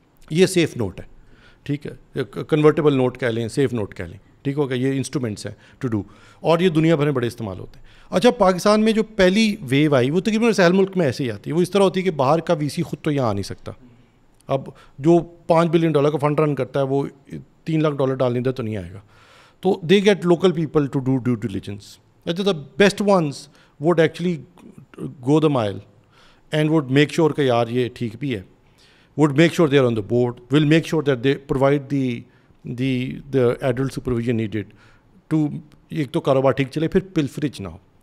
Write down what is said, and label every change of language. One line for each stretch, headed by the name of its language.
Urdu: یہ safe note ہے, ٹھیک ہے, کنورٹیبل نوٹ کہہ لیں, سیف نوٹ کہہ لیں, ٹھیک ہوگا. یہ انسٹرومنٹس ہیں ٹو ڈو, اور یہ دنیا بھر میں بڑے استعمال ہوتے ہیں. اچھا پاکستان میں جو پہلی ویو آئی وہ تقریباً سہل ملک میں ایسے ہی آتی ہے. وہ اس طرح ہوتی ہے کہ باہر کا وی سی خود تو یہاں آ نہیں سکتا. اب جو $5 بلین کا فنڈ رن کرتا ہے وہ $3 لاکھ ڈال نہیں دے تو نہیں آئے گا.
English: تو they get local people to do due diligence. اچھا the best once would actually go دا مائل and would make sure
Urdu: کہ یار یہ ٹھیک بھی ہے,
English: would make sure they are on the board, will make sure that they provide the adult supervision needed to
Urdu: ایک تو کاروبار ٹھیک چلے, پھر پلفریج نہ ہو.